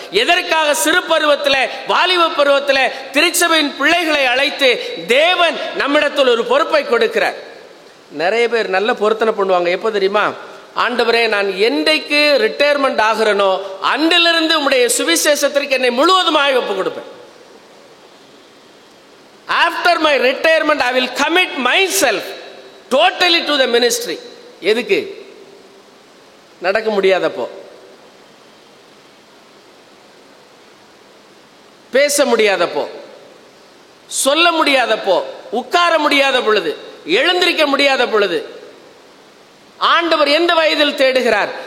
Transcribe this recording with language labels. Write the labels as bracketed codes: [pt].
[ta] எதற்காக சிறு பருவத்தில், வாலிப பருவத்தில் திருச்சபையின் பிள்ளைகளை அழைத்து தேவன் நம்மிடத்தில் ஒரு பொறுப்பை கொடுக்கிறார்? நிறைய பேர் நல்ல பொருத்தனை பண்ணுவாங்க. எப்போ தெரியுமா? ஆண்டவரே, நான் என்றைக்கு ரிட்டையர்மெண்ட் ஆகிறனோ அன்றிலிருந்து உம்முடைய சுவிசேஷத்திற்கு என்னை முழுவதுமாக ஒப்பு கொடுப்பேன். [en] After my retirement, I will commit myself totally to the ministry. [ta] எதுக்கு? நடக்க முடியாதப்போ, பேச முடியாதப்போ, சொல்ல முடியாதப்போ, உட்கார முடியாத பொழுது, எழுந்திருக்க முடியாத பொழுது ஆண்டவர் எந்த வயதில் தேடுகிறார்?